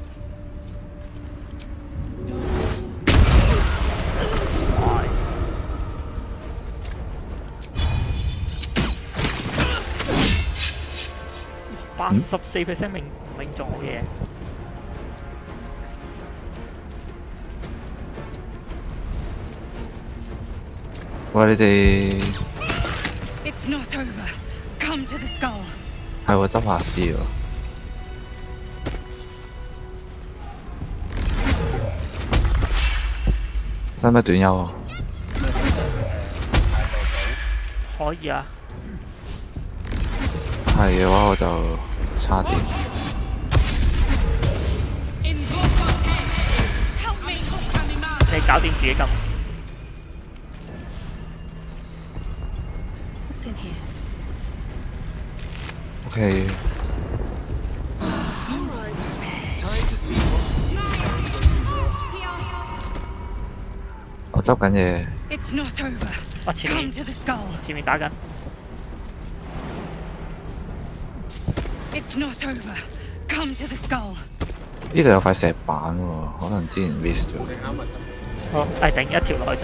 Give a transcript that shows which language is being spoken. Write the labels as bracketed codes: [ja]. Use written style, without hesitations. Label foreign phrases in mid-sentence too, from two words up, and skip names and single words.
[yue] 84% 命中好嘢。喂，你哋 [en] It's not over. Come to the skull. [yue] 係喎，執下絲喎。使唔使短休啊？可以啊。係嘅話，我就差啲。你搞掂自己咁。 [en] What's in here? [yue] OK。我執緊嘢。 [en] It's not over. [yue] 我前面 [en] Come to the skull. [yue] 前面打緊。 [en] It's not over. Come to the skull. [yue] 呢度有塊石板喎，可能之前 miss 咗。哦，頂一條落去就。